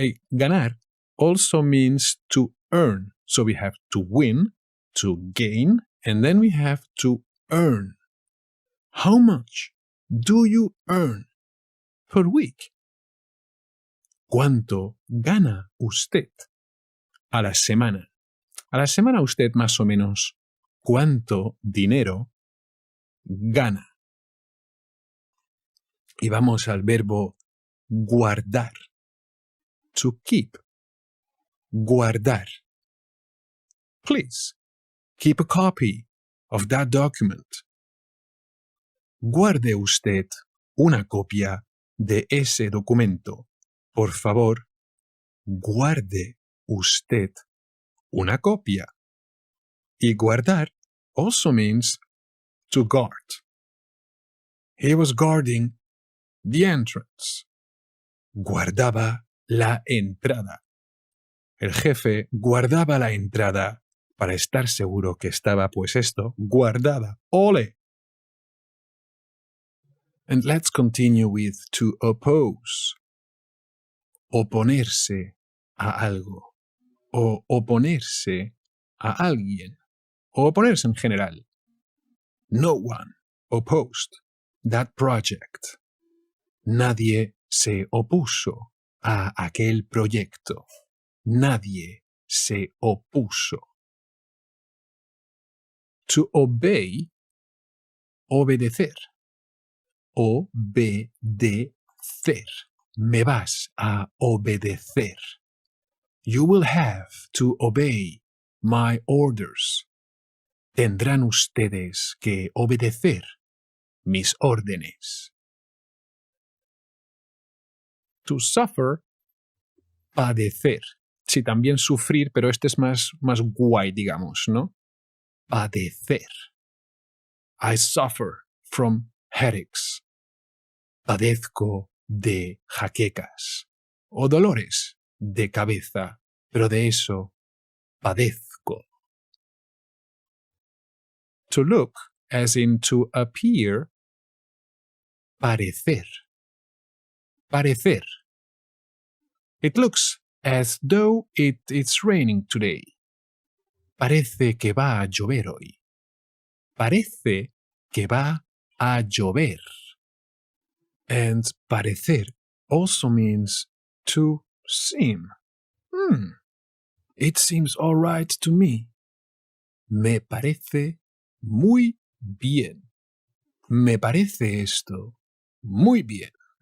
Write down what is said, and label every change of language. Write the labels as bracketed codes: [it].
[en] Ganar also means to earn. So we have to win, to gain, and then we have to earn. How much do you earn per week? [es] ¿Cuánto gana usted a la semana? A la semana usted más o menos cuánto dinero gana. Y vamos al verbo guardar. To keep. Guardar. [en] Please, keep a copy of that document. [es] Guarde usted una copia de ese documento. Por favor, guarde usted una copia. [en] Y guardar also means to guard. He was guarding the entrance. [es] Guardaba la entrada. El jefe guardaba la entrada para estar seguro que estaba, pues esto, guardada. ¡Ole! [en] And let's continue with to oppose. [es] Oponerse a algo. O oponerse a alguien. O oponerse en general. [en] No one opposed that project. [es] Nadie se opuso a aquel proyecto. Nadie se opuso. [en] To obey, obedecer. Obedecer. [es] Me vas a obedecer. [en] You will have to obey my orders. [es] Tendrán ustedes que obedecer mis órdenes. [en] To suffer, padecer. [es] Sí, también sufrir, pero este es más guay, digamos, ¿no? Padecer. [en] I suffer from headaches. [es] Padezco de jaquecas o dolores de cabeza, pero de eso padezco. [en] To look, as in to appear, parecer. Parecer. It looks as though it's raining today. [es] Parece que va a llover hoy. Parece que va a llover. [en] And parecer also means to seem. It seems all right to me. [es] Me parece muy bien. Me parece esto muy bien.